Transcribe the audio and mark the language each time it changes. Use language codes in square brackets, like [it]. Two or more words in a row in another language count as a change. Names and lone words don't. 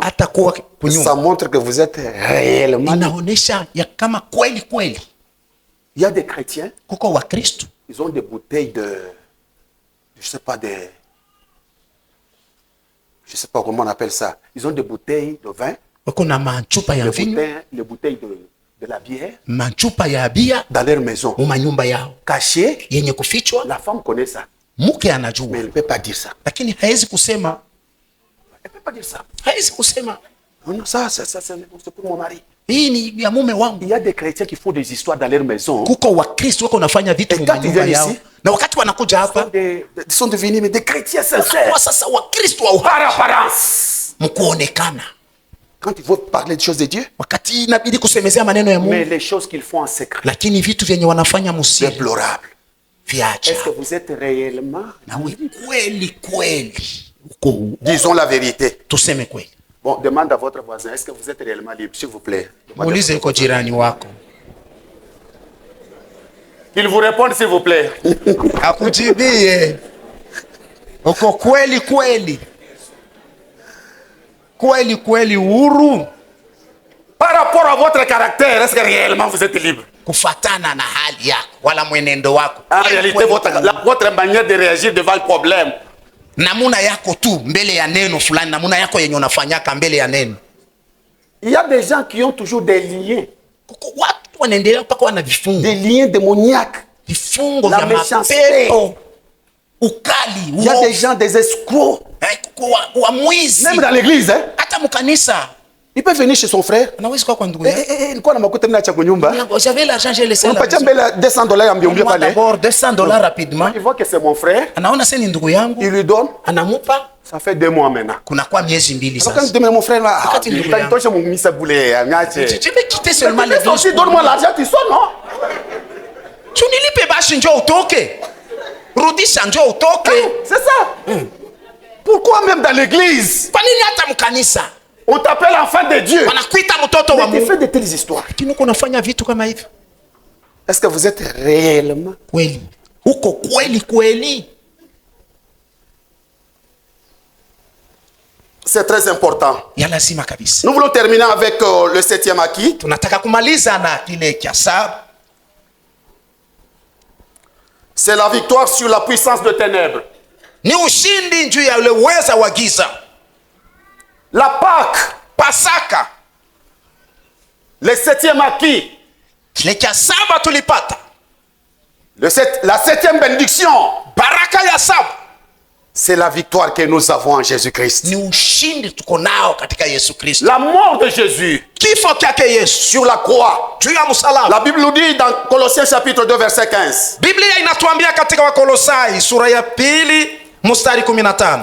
[sw] hata kuwa ça kunyumba [fr] montre que vous êtes réellement libre? [sw] inaonesha ya kama kweli kweli. [fr] Il y a des chrétiens, [sw] Kuko Wakristo [fr] ils ont des bouteilles je sais pas, je sais pas comment on appelle ça. Ils ont des bouteilles de vin, [sw] wako na machupa ya mvinyo, [fr] les bouteilles de la bière [sw] machupa ya bia [fr] dans leur maison. [sw] mu manyumba yao [fr] Cachées, [sw] yenye kufichwa. [fr] la femme connaît ça, [sw] Mke mais anajua, [fr] elle ne peut pas dire ça. [sw] lakini hawezi kusema, [fr] Elle ne peut pas dire ça. [sw] hawezi kusema [fr] Non, non, ça c'est pour mon mari. [sw] hii ni ya mume wangu. [fr] Il y a des chrétiens qui font des histoires dans leur maison. [sw] Kuko Wakristo wako unafanya vitu Et mu [fr] quand ils [sw] manyumba viennent yao, ici, na wakati wanakuja hapa [fr] Ils sont devenus mais des chrétiens sincères. [sw] kwa sasa Wakristo wa [fr] Par apparence. [sw] mkuonekana, [fr] Quand il faut parler des choses de Dieu, [sw] wakati inabidi kusemezea maneno ya mais Mungu, [fr] les choses qu'ils font en secret, [sw] lakini vitu vyenye wanafanya musiri déplorable. viacha. [fr] Est-ce que vous êtes réellement? [sw] Nawe kweli kweli uko, [fr] Disons la vérité. [sw] tuseme kweli. [fr] Bon, demande à votre voisin, est-ce que vous êtes réellement libre, s'il vous plaît? [sw] Muulize yuko jirani wako [fr] Qu'il vous réponde, s'il vous plaît. [sw] akujibie uko kweli kweli kweli kweli uhuru [fr] Par rapport à votre caractère, est-ce que réellement vous êtes libre? [sw] kufatana na hali yako wala mwenendo wako. En Kweli réalité, kweli, [fr] votre manière de réagir devant le problème, [sw] namuna yako tu mbele ya neno fulani, namuna yako yenye unafanyaka mbele ya neno. [fr] il y a des gens qui ont toujours des liens, [sw] Kuko watu wanaendelea mpaka wana vifungo, [fr] des liens démoniaques. [sw] vifungo La vya méchanceté. mapepo, ukali, [fr] Il y a [sw] uovu. [fr] des gens, des escrocs. [sw] wa mwizi. [fr] Même dans l'église, hein? [sw] Hata mkanisa. [fr] Il peut venir chez son frère. [sw] Anaweza kwa ndugu yake. Nilikuwa na makuta mna cha kunyumba. [fr] J'avais l'argent, j'ai laissé là. [sw] Unapatia mbele $200 ambio pale. [fr] D'abord $200 rapidement. Il voit que c'est mon frère. [sw] Anaona sasa ni ndugu yangu. [fr] Il lui donne. [sw] Anamupa. [fr] Ça fait 2 mois maintenant. [sw] Kuna kwa miezi mbili sasa. [fr] Quand je demande mon frère là, [sw] Wakati ndugu yangu. [fr] toi mon misa boulé, Je vais quitter seulement l'église. Aussi donne-moi l'argent tu sors non? [sw] Tunilipe basi njoo utoke. Rudisha njoo utoke. [fr] C'est ça. Pourquoi même dans l'église? [sw] Kwa nini hata mkanisa? [fr] On t'appelle enfant de Dieu. [sw] Wanakuita mtoto wa [fr] Mais tu [sw] Mungu. [fr] fais de telles histoires. [sw] Lakini uko unafanya vitu kama hivyo. [fr] Est-ce que vous êtes réellement [sw] Kweli. Uko kweli kweli. [fr] C'est très important. [sw] Ya lazima kabisa. [fr] Nous voulons terminer avec le 7e acquis. [sw] Tunataka kumaliza na kile cha 7. [fr] C'est la victoire sur la puissance de ténèbres. [sw] Ni ushindi juu ya ule uweza wa giza. [fr] La Pâque, [sw] Pasaka. [fr] le 7e acquis. [sw] Kile cha 7 tulipata. [fr] La 7e bénédiction. [sw] Baraka ya 7. [fr] C'est la victoire que nous avons en Jésus-Christ. [sw] Ni ushindi tuko nao katika Yesu Kristo. [fr] La mort de Jésus [sw] Kifo chake Yesu [fr] sur la croix. [sw] juu ya msalaba. [fr] La Bible nous dit dans Colossiens chapitre 2 verset 15. [sw] Biblia inatuambia katika Wakolosai sura ya 2 mstari 15.